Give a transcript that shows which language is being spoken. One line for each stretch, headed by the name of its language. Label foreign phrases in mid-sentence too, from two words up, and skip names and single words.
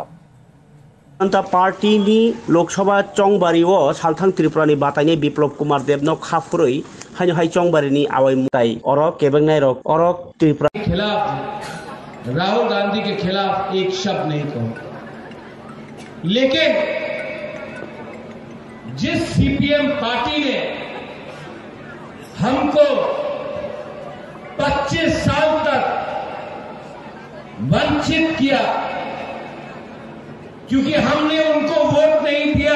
Kok Borok: जनता पार्टी नि लोकसभा चौंबारी वो सालथांग त्रिपुरा नि बाताइने बिप्लब कुमार देवनो खाफुरै हानि हाइ चौंबारी नि आवाई मुताई और केबंगनाय रक और त्रिपुरा
Hindi: के खिलाफ राहुल गांधी के खिलाफ एक शब्द नहीं कहो लेकिन जिस सीपीएम पार्टी ने हमको 25 साल तक वंचित किया क्योंकि हमने उनको वोट नहीं दिया